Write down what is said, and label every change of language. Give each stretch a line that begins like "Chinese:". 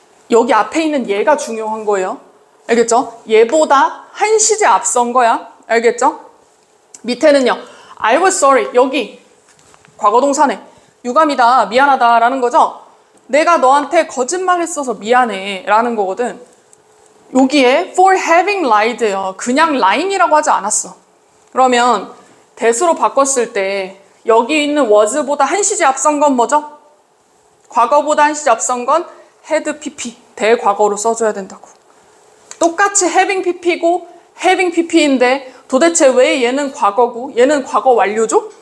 Korean: 여기 앞에 있는 얘가 중요한 거예요. 알겠죠? 얘보다 한 시제 앞선 거야. 알겠죠? 밑에는요.
English: I was sorry.
Korean: 여기 과거 동사네. 유감이다. 미안하다 라는 거죠. 내가 너한테 거짓말 했어서 미안해 라는 거거든. 여기에
English: for having lied
Korean: 예요. 그냥 lying이라고 하지 않았어. 그러면 that으로 바꿨을 때 여기 있는 was보다 한 시제 앞선 건 뭐죠? 과거보다 한 시제 앞선 건 had pp, 대과거로 써줘야 된다고. 똑같이 having pp고 having pp인데 도대체 왜 얘는 과거고 얘는 과거 완료죠?